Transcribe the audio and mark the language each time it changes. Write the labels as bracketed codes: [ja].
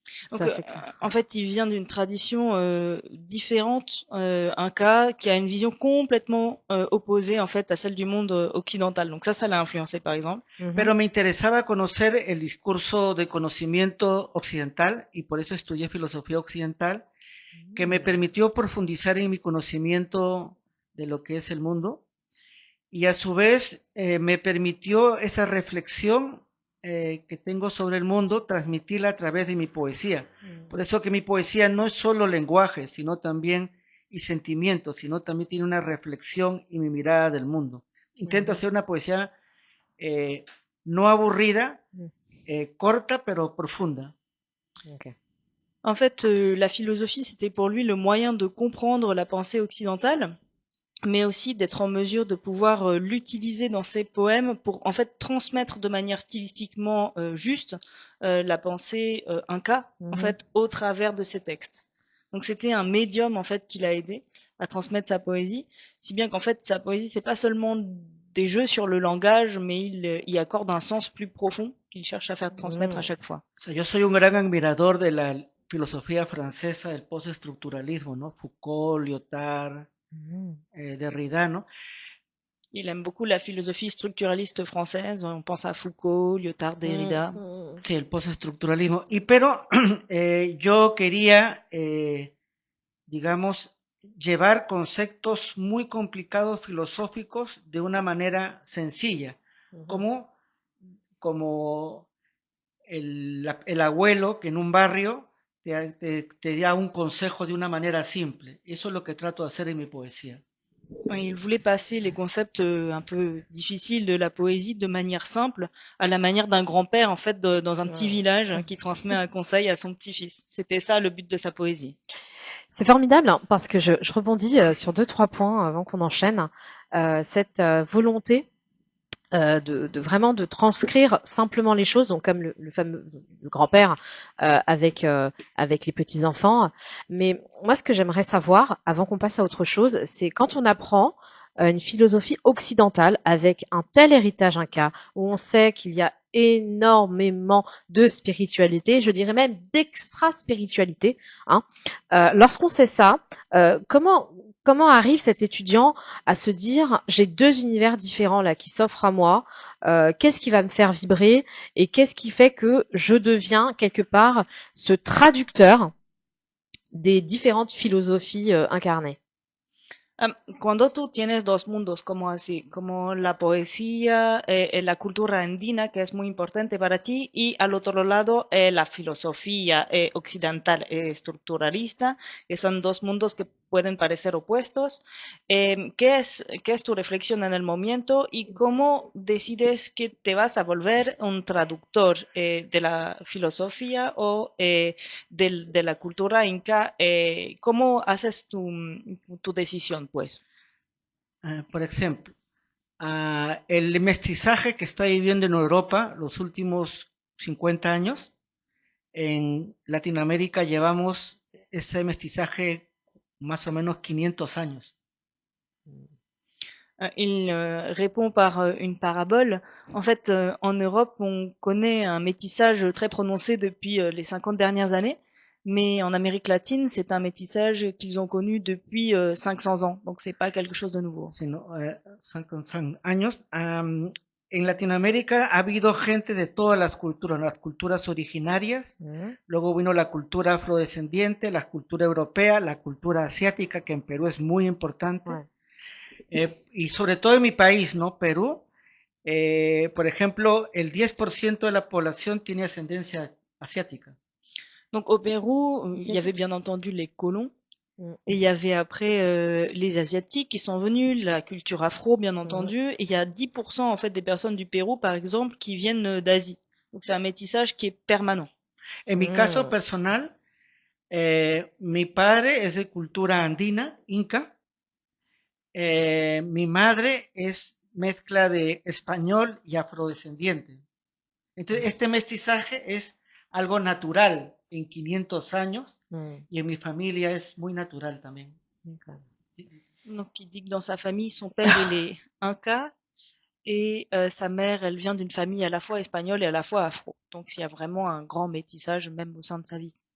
[fr] Donc, en fait, il vient d'une tradition différente, inca, qui a une vision complètement opposée en fait à celle du monde occidental. Donc ça l'a influencé, par exemple. [es] Pero me interesaba conocer el discurso de conocimiento occidental y por eso estudié filosofía occidental, que me permitió profundizar en mi conocimiento de lo que es el mundo y a su vez me permitió esa reflexión que tengo sobre el mundo, transmitirla a través de mi poesía. Por eso que mi poesía no es solo lenguaje, sino también y sentimientos, sino también tiene una reflexión y mi mirada del mundo. Intento hacer una poesía no aburrida, corta, pero profunda. Okay. [fr] En fait, la philosophie, c'était pour lui le moyen de comprendre la pensée occidentale. mais aussi d'être en mesure de pouvoir l'utiliser dans ses poèmes pour en fait transmettre de manière stylistiquement juste la pensée inca en fait au travers de ses textes. Donc c'était un médium en fait qui l'a aidé à transmettre sa poésie, si bien qu'en fait sa poésie c'est pas seulement des jeux sur le langage, mais il y accorde un sens plus profond qu'il cherche à faire transmettre à chaque fois. [es] O sea, yo soy un gran admirador de la filosofía francesa del postestructuralismo, ¿no? Foucault, Lyotard, Derrida, ¿no? [fr] Il aime beaucoup la philosophie structuraliste française. On pense à Foucault, Lyotard, Derrida. [es] Sí, el postestructuralismo. Pero yo quería, digamos, llevar conceptos muy complicados filosóficos de una manera sencilla, como el abuelo que en un barrio te da un consejo de una manera simple. Eso es lo que trato de hacer en mi poesía. [fr] Il voulait passer les concepts un peu difficiles de la poésie de manière simple, à la manière d'un grand-père en fait dans un petit village qui transmet un conseil à son petit-fils. C'était ça le but de sa poésie. C'est formidable hein, parce que je rebondis sur 2-3 points avant qu'on enchaîne. Cette volonté de vraiment de transcrire simplement les choses, donc comme le fameux le grand-père avec les petits enfants. Mais moi, ce que j'aimerais savoir, avant qu'on passe à autre chose, c'est quand on apprend une philosophie occidentale avec un tel héritage inca, où on sait qu'il y a énormément de spiritualité, je dirais même d'extra-spiritualité. Hein. Lorsqu'on sait ça, comment arrive cet étudiant à se dire j'ai deux univers différents là qui s'offrent à moi, qu'est-ce qui va me faire vibrer et qu'est-ce qui fait que je deviens quelque part ce traducteur des différentes philosophies incarnées? [es] Cuando tú tienes dos mundos como así, como la poesía, la cultura andina, que es muy importante para ti, y al otro lado la filosofía occidental estructuralista, que son dos mundos que pueden parecer opuestos. ¿Qué es tu reflexión en el momento y cómo decides que te vas a volver un traductor de la filosofía o de la cultura inca? ¿Cómo haces tu decisión, pues? Por ejemplo, el mestizaje que está viviendo en Europa los últimos 50 años, en Latinoamérica llevamos ese mestizaje más o menos 500 años. [fr] Il répond par une parabole. En fait, en Europe, on connaît un métissage très prononcé depuis les 50 dernières années, mais en Amérique latine, c'est un métissage qu'ils ont connu depuis 500 ans, donc c'est pas quelque chose de nouveau. [es] Sino, 500 años. En Latinoamérica ha habido gente de todas las culturas originarias, luego vino la cultura afrodescendiente, la cultura europea, la cultura asiática, que en Perú es muy importante, y sobre todo en mi país, ¿no? Perú, por ejemplo, el 10% de la población tiene ascendencia asiática. [fr] Donc au Pérou, il y avait bien entendu les colons, et il y avait après les Asiatiques qui sont venus, la culture afro bien entendu, et il y a 10% en fait des personnes du Pérou par exemple qui viennent d'Asie. Donc c'est un métissage qui est permanent. [es] En mi caso personal, mi padre es de cultura andina, inca, mi madre es mezcla de español y afrodescendiente. Entonces este mestizaje es algo natural en 500 años y en mi familia es muy natural también. [fr] Donc il dit que dans sa famille, son père il est inca et sa mère elle vient d'une famille à la fois espagnole et à la fois afro. Donc il y a vraiment un grand métissage même au sein de sa vie.